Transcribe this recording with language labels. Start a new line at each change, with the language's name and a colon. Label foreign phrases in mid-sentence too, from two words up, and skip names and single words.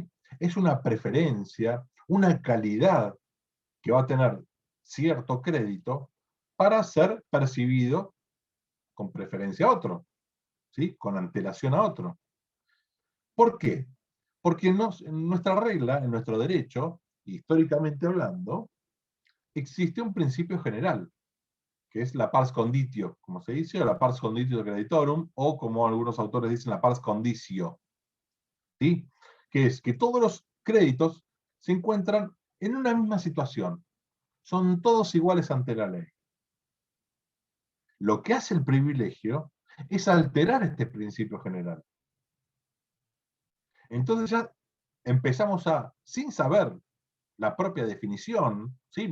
Spanish: Es una preferencia, una calidad que va a tener cierto crédito para ser percibido con preferencia a otro, ¿sí? Con antelación a otro. ¿Por qué? Porque en nuestra regla, en nuestro derecho, históricamente hablando, existe un principio general, que es la
Latin: pars conditio,
Spanish: como se dice, o la
Latin: pars conditio creditorum,
Spanish: o como algunos autores dicen, la
Latin: pars condicio,
Spanish: ¿sí? Que es que todos los créditos se encuentran en una misma situación, son todos iguales ante la ley. Lo que hace el privilegio es alterar este principio general. Entonces ya empezamos a, sin saber la propia definición, ¿sí?